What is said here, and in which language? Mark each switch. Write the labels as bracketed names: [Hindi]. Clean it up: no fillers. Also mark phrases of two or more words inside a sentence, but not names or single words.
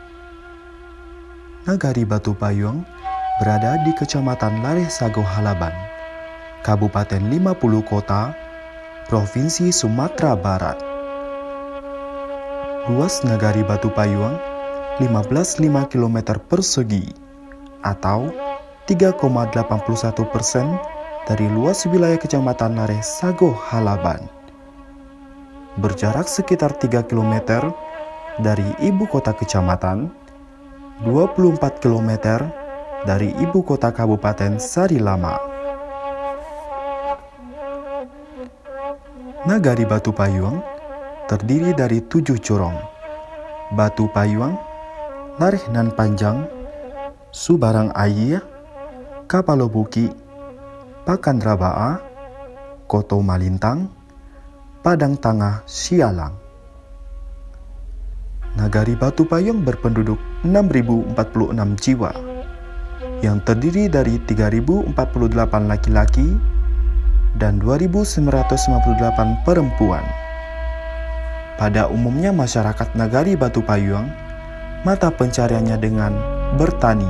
[Indonesian] Negari Batu Payung berada di Kecamatan Lareh Sago Halaban, Kabupaten 50 Kota, Provinsi Sumatera Barat. Luas negari Batu Payung 15,5 km persegi atau 3,81% dari luas wilayah Kecamatan Lareh Sago Halaban. Berjarak sekitar 3 km dari ibu kota kecamatan, 24 km dari ibu kota Kabupaten Sari Lama. Nagari Batu Payung terdiri dari 7 curong: Batu Payung, Lareh Nan Panjang, Subarang Air, Kapalobuki, Pakan Rabaa, Koto Malintang, Padang Tangah Sialang. Nagari Batu Payung berpenduduk 6.046 jiwa, yang terdiri dari 3.048 laki-laki dan 2.958 perempuan. Pada umumnya masyarakat Nagari Batu Payung mata pencariannya dengan bertani.